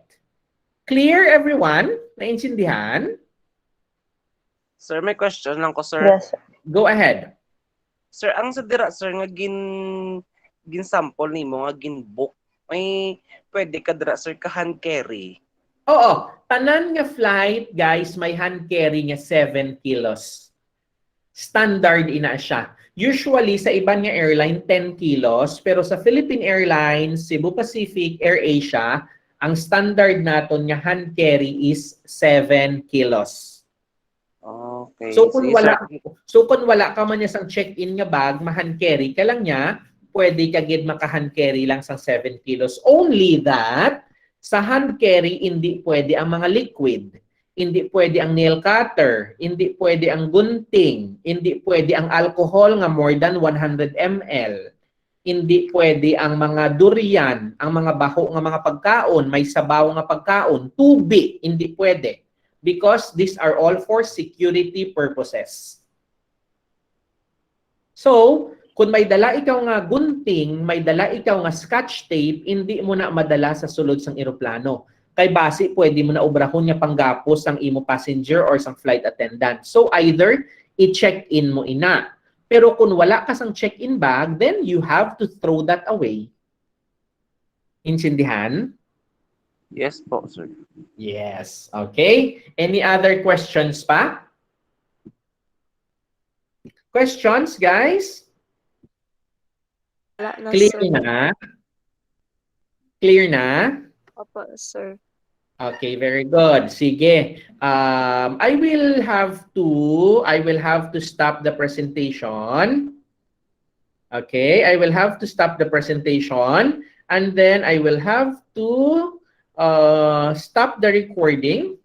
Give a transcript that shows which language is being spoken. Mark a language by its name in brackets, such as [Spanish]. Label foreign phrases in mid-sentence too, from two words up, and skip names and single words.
[English] Clear everyone? [Filipino] Naintindihan? [Hiligaynon] Sir, may question lang ko, sir. [English] Yes, sir. Go ahead. [Hiligaynon] Sir, ang sa dira, sir, nga gin-sample nimo nga gin-book, may pwede ka dira, sir, ka [English] hand carry. [Hiligaynon] Oo, tanan nga flight, guys, may [English] hand carry [Hiligaynon] nga 7 kilos. Standard ina siya. Usually, sa iban nga airline, 10 kilos. Pero sa Philippine Airlines, Cebu Pacific, AirAsia, ang standard naton nga [English] hand carry is 7 kilos. Okay. [Hiligaynon] So kung Sige, wala ka man niya sang check-in nga bag, ma- [English] hand carry [Hiligaynon] ka lang niya, pwede ka gid maka- [English] hand carry [Hiligaynon] lang sang 7 kilos. [English] Only that, [Hiligaynon] sa [English] hand carry, [Hiligaynon] hindi pwede ang mga liquid. Hindi pwede ang nail cutter. Hindi pwede ang gunting. Hindi pwede ang alcohol nga [English] more than 100 ml. [Hiligaynon] Hindi pwede ang mga durian, ang mga baho nga mga pagkaon, may sabaw nga pagkaon, tubig, hindi pwede. [English] Because these are all for security purposes. [Hiligaynon] So, kung may dala ikaw nga gunting, may dala ikaw nga [English] scotch tape, [Hiligaynon] hindi mo na madala sa sulod sang eroplano. Kay base, pwede mo na obrahon nga panggapos ang imo passenger or sang flight attendant. So, either i-check-in mo ina. Pero kung wala ka sang [English] check-in bag, then you have to throw that away. [Filipino] Intindihan? [English] yes po, sir. Yes. Okay. Any other questions pa? Questions, guys? [Hiligaynon] Wala na, [English] Clear sir. [Hiligaynon] na? Clear na? [Filipino] Opo, sir. [English] Okay, very good. Sige. I will have to stop the presentation. Okay, I will have to stop the presentation and then I will have to stop the recording.